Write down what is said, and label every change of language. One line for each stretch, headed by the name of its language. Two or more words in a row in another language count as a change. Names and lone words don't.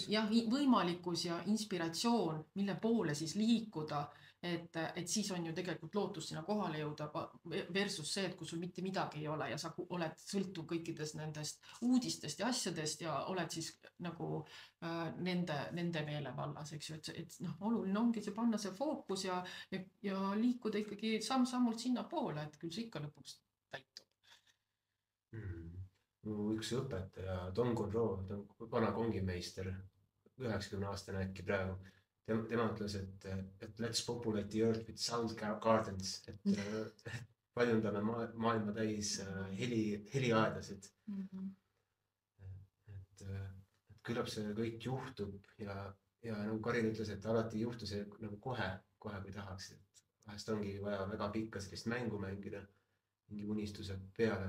Estonian: Võimalikkus ja inspiratsioon, mille poole siis liikuda, et siis on ju tegelikult lootus sinna kohale jõuda versus see, et kui sul mitte midagi ei ole ja sa oled sõltuv kõikidest nendest uudistest ja asjadest ja oled siis nagu nende meelevallas, eks ju, et oluline ongi see panna see fookus ja liikuda ikkagi samm-sammult sinna poole, et küll see ikka lõpuks täitub. Üks õpetaja, Don Conroe, ta on vana kongimeister, 90-aastane äkki praegu. Tema ütles, et
English: let's populate the earth with sound gardens,
Estonian: et paljundame maailma täis heliaedasid. Et küllap see kõik juhtub ja nagu Karin ütles, et alati ei juhtu see nagu kohe kui tahaks. Vahest ongi vaja väga pikka sellist mängu mängida mingi unistuse peale.